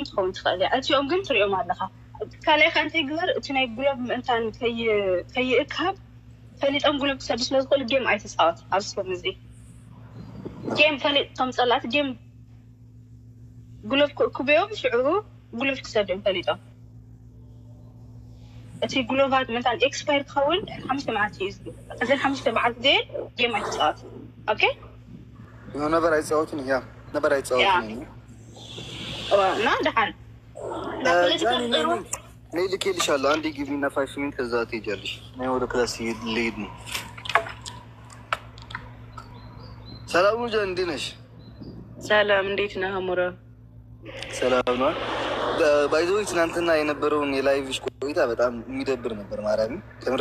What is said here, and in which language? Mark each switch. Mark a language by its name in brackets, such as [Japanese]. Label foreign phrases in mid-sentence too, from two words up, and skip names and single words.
[Tigrinya] ትኸውን ትኽእል እቲኦም ግን ትሪኦም ኣለኻ ካላይ ካንተ ይግበር እቲ ናይ ግሎብ ምእንታን ከይእካብ ፈሊጦም ጉልብ ክሰዱ ስለዝኽእሉ ጌም ኣይትፃወት ኣብስቶም እዚ ጌም ፈሊጦም ፀላት ጌም ጉልብ ክእክብዮም ሽዑ ጉልብ ክሰዱ እዮም ፈሊጦም እቲ ጉሎባት ምንታን ኤክስፓየር ክኸውን 5 መዓልቲ እዩ እዘን 5 መዓልቲ ዘየን ጌም ኣይትፃወት ኦኬ ነበር ኣይፃወትን እያ ነበር ኣይፃወትን እና ድሓን [Amharic] እኔ ልኬልሻለሁ አንዴ [English] give me 5 minute [Amharic] ከዛ ትሄጃለሽ እኔ ወደ ክላስ ልሄድ ነው ሰላም ጃን እንዴት ነሽ ሰላም እንዴት ነህ አሞራ ሰላም ነው ባይዘው ትናንትና የነበረውን የላይቭሽ ቆይታ በጣም የሚደብር ነበር ማራሚ ከምሬ